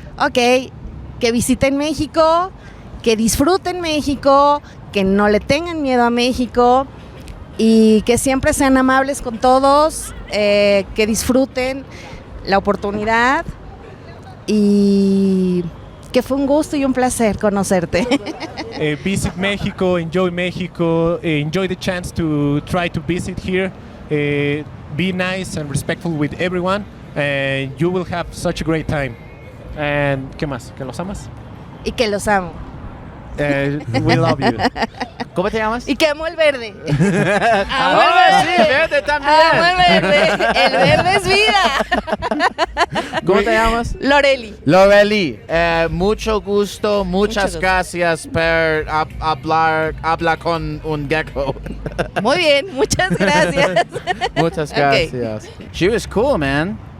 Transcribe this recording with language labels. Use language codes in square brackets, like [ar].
[es] Ok, que visiten México, que disfruten México, que no le tengan miedo a México y que siempre sean amables con todos, que disfruten la oportunidad y que fue un gusto y un placer conocerte. [en] Visit Mexico, enjoy the chance to try to visit here. Be nice and respectful with everyone, and you will have such a great time. And [es] ¿qué más? ¿Que los amas? Y que los amo. [en] We love you. [es] ¿Cómo te llamas? Y que amo el verde. Amo el verde. Sí, verde también. Amo el verde. El verde es vida. ¿Cómo te llamas? Loreli. Mucho gusto. Muchas gracias por hablar con un gecko. Muy bien, muchas gracias. Muchas gracias. [en] Okay. She was cool, man.